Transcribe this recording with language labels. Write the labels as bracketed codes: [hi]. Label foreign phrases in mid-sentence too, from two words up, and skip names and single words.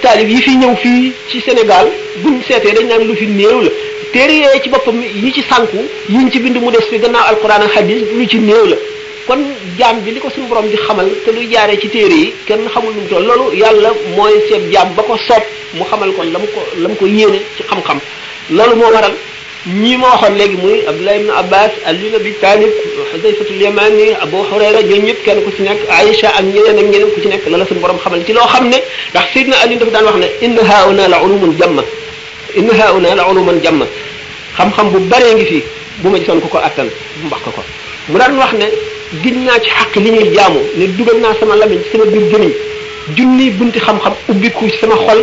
[wo] taalif yi fi ñëw fii ci Sénégal buñ seetee dañ naan lu fi néew la téere yooyu ci boppam yi ci sànku yiñ ci bind mu des fi gannaaw alquran ak hadis lu ci néew la kon jaam bi li ko suñu borom di xamal te luy jaaree ci téere yi kenn xamul lu mu toll loolu yàlla mooy seet jaam ba ko soob mu xamal ko la mu ko yéene ci xam-xam loolu moo waral ñii ma waxoon léegi muy Abdullah ibn Abbas Ali ibn Abi Talib Huzayfatul Yamani Abu Hurayra ñooñu ñëpp kenn ku ci nekk Aïcha ak ñeneen ku ci nekk la suñu borom xamal ci loo xam ne ndax Sayyidina Ali dafa daan wax ne [ar] إن هاهنا لعلوما [wo] jamma xam-xam bu baree ngi fii bu ma gisoon ko attan bu mbax ko mu daan wax ne giñ naa ci xaq li ñuy jaamu ne dugal naa sama lamiñ ci sama biir gémmiñ junni bunti xam-xam ubbiku ci sama xol